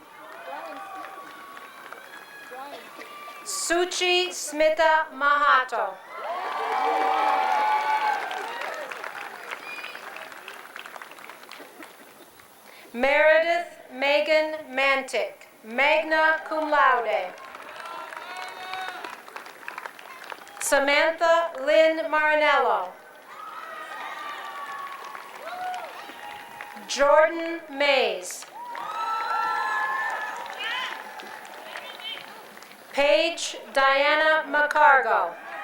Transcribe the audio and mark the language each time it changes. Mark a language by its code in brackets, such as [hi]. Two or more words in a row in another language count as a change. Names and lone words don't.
[en] Suchi Smita Mahato. Meredith Megan Mantic, [la] magna cum laude. [en] Samantha Lynn Marinello. Jordan Mays. Paige Diana McCargo.